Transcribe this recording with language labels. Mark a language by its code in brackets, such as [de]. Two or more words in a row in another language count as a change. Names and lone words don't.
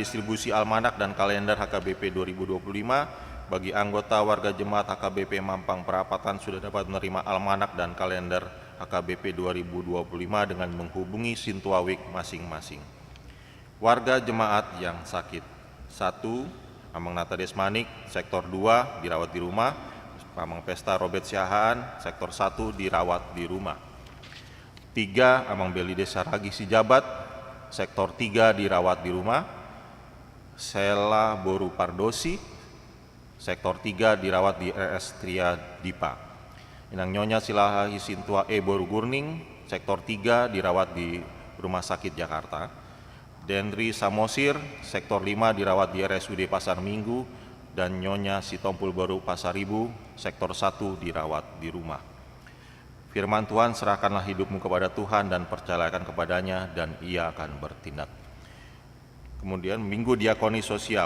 [id] Distribusi almanak dan kalender HKBP 2025. Bagi anggota warga jemaat HKBP Mampang Perapatan sudah dapat menerima almanak dan kalender HKBP 2025 dengan menghubungi Sintua Wik masing-masing. Warga jemaat yang sakit. 1. Amang Nata Desmanik, sektor 2 dirawat di rumah. Amang Pesta Robert Siahaan, sektor 1 dirawat di rumah. 3. Amang Beli Desa Ragi Sijabat, sektor 3 dirawat di rumah. Sela Boru Pardosi, sektor 3 dirawat di RS Tria Dipa. Inang Nyonya Silahahi Sintua Boru Gurning, sektor 3 dirawat di Rumah Sakit Jakarta. Dendri Samosir, sektor 5 dirawat di RSUD Pasar Minggu. Dan Nyonya Sitompul Baru Pasaribu, sektor 1 dirawat di rumah. Firman Tuhan, serahkanlah hidupmu kepada Tuhan dan percayakan kepadanya dan ia akan bertindak. Kemudian Minggu Diakoni Sosial.